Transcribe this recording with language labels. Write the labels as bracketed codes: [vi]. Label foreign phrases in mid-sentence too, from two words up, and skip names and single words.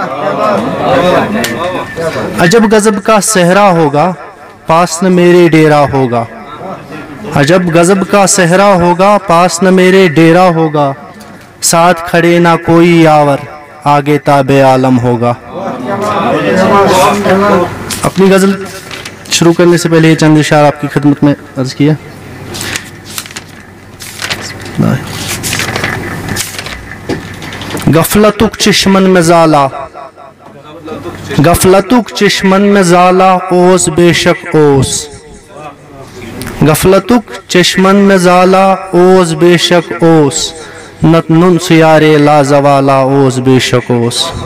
[ur] عجب غضب کا صحرا ہوگا پاس نہ میرے ڈیرا ہوگا، عجب غضب کا صحرا ہوگا پاس نہ میرے ڈیرا ہوگا، ساتھ کھڑے نہ کوئی یاور آگے تابع عالم ہوگا۔ اپنی غزل شروع کرنے سے پہلے یہ چند اشعار آپ کی خدمت میں عرض کیا۔ [ks] غفلتک چشمن میں زالا، غفلتک چشمن میں زالا اوس بے شک اوس، غفلتک چشمن میں زالا اوس بے شک اوس، نت نن سیارے لا زوالا اوس بے شک اوس۔